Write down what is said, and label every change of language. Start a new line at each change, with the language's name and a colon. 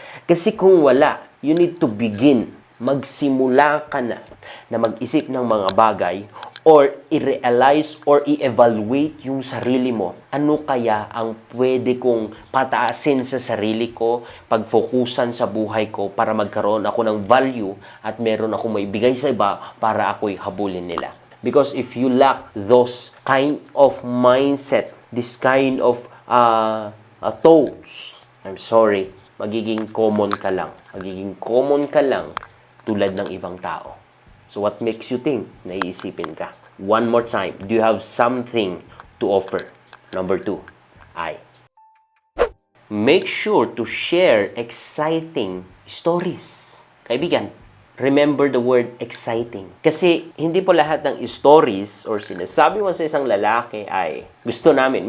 Filipino: Kasi kung wala,
English: you need to begin.
Filipino: Magsimula ka na mag-isip ng mga bagay or i-realize or i-evaluate yung sarili mo. Ano kaya ang pwede kong pataasin sa sarili ko, pag-focusan sa buhay ko para magkaroon ako ng value at meron ako maibigay sa iba para ako'y habulin nila.
English: Because if you lack those kind of mindset, this kind of thoughts, I'm sorry,
Filipino: magiging common ka lang. Magiging common ka lang tulad ng ibang tao.
English: So what makes you think
Filipino: na iisipin ka?
English: One more time, do you have something to offer? Number 2, make sure to share exciting stories. Kaibigan, remember the word exciting.
Filipino: Kasi hindi po lahat ng stories or sinasabi mo sa isang lalaki ay gusto namin.